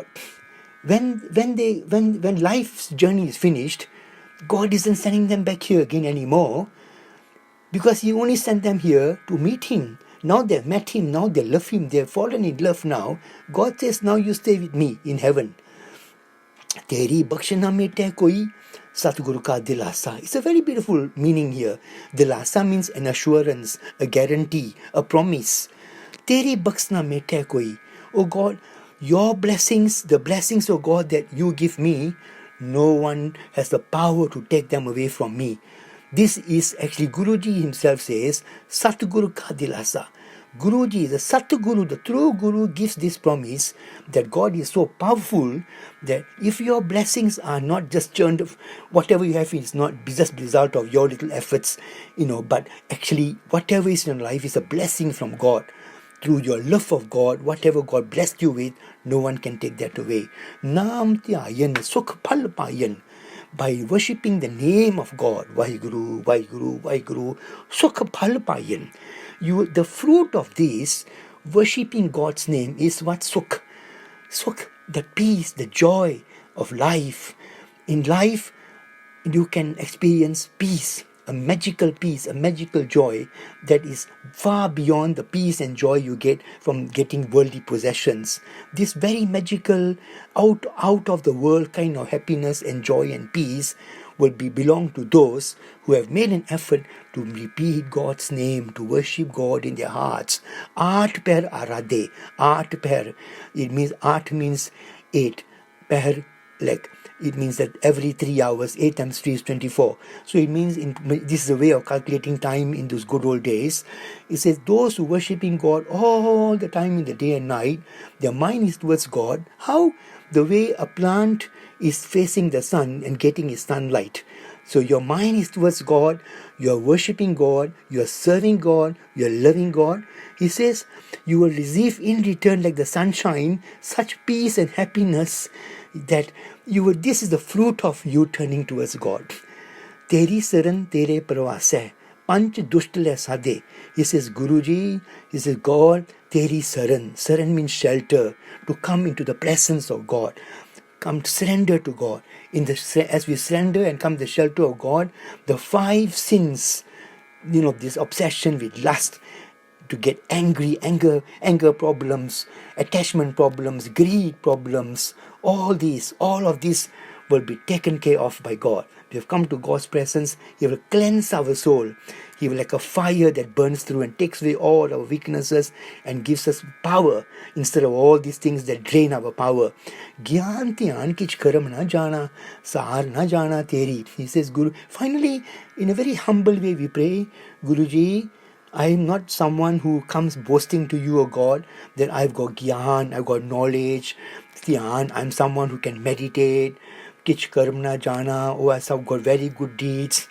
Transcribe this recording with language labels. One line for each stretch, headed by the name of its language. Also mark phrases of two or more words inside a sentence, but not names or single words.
English: When life's journey is finished, God isn't sending them back here again anymore, because He only sent them here to meet Him. Now they've met Him, now they love Him, they've fallen in love now. God says, now you stay with me in heaven.
Punjabi: ਤੇਰੀ ਬਖਸ਼ਣਾ ਮੇਟੇ ਕੋਈ ਸਤਿਗੁਰ ਕਾ ਦਿਲਾਸਾ.
English: It's a very beautiful meaning here. Dilasa means an assurance, a guarantee, a promise.
Punjabi: ਤੇਰੀ ਬਖਸ਼ਣਾ ਮੇਟੇ ਕੋਈ.
English: Oh God, your blessings, the blessings of God that you give me, no one has the power to take them away from me. This is actually Guruji himself says,
Punjabi: ਸਤਿਗੁਰ ਕਾ ਦਿਲਾਸਾ.
English: Guruji, the Satguru, the true Guru, gives this promise that God is so powerful that if your blessings are not just churned, whatever you have is not just the result of your little efforts, but actually whatever is in your life is a blessing from God. Through your love of God, whatever God blessed you with, no one can take that away.
Punjabi: ਨਾਮ ਧਿਆਇਨ ਸੁਖ ਫਲ ਪਾਇਨ.
English: By worshipping the name of God,
Punjabi: ਵਾਹਿਗੁਰੂ, ਵਾਹਿਗੁਰੂ, ਵਾਹਿਗੁਰੂ, ਸੁਖ ਫਲ ਪਾਇਨ.
English: The fruit of this, worshipping God's name, is what sukh. Sukh, the peace, the joy of life. In life, you can experience peace, a magical peace, a magical joy that is far beyond the peace and joy you get from getting worldly possessions. This very magical, out of the world kind of happiness and joy and peace will belong to those who have made an effort to repeat God's name, to worship God in their hearts.
Punjabi: ਆਠ ਪਹਰ ਅਰਾਧੇ, ਆਠ ਪਹਰ.
English: Aat means 8. Per, like, it means that every 3 hours, 8 times 3 is 24. So it means, this is a way of calculating time in those good old days. It says those who worshiping God all the time in the day and night, their mind is towards God. How? The way a plant is facing the sun and getting its sunlight. So your mind is towards God, you are worshipping God, you are serving God, you are loving God. He says you will receive in return, like the sunshine, such peace and happiness that this is the fruit of you turning towards God.
Punjabi: ਤੇਰੀ ਸਰਣ ਤੇਰੇ ਪਰਵਾਸੈ. ਪੰਚ ਦੁਸ਼ਟਾਲੇ ਸਾਡੇ.
English: He says, Guruji, he says, God,
Punjabi: ਤੇਰੀ ਸਰਣ.
English: Saran means shelter, to come into the presence of God. Come to surrender to God. As we surrender and come to the shelter of God, the 5 sins, this obsession with lust, to get angry, anger problems, attachment problems, greed problems, all of these will be taken care of by God. We have come to God's presence. He will cleanse our soul. He will, like a fire that burns through and takes away all our weaknesses and gives us power instead of all these things that drain our power.
Punjabi: ਗਿਆਨ ਧਿਆਨ ਕਿਛੁ ਕਰਮ ਨ ਜਾਣਾ, ਸਾਰ ਨ ਜਾਣਾ ਤੇਰੇ.
English: He says, Guru. Finally, in a very humble way, we pray, Guruji, I am not someone who comes boasting to you, O God, that I've got gyan, I've got knowledge. Dhyan, I'm someone who can meditate.
Punjabi: ਕਿਛੁ ਕਰਮ ਨ ਜਾਣਾ,
English: oh, I've got very good deeds.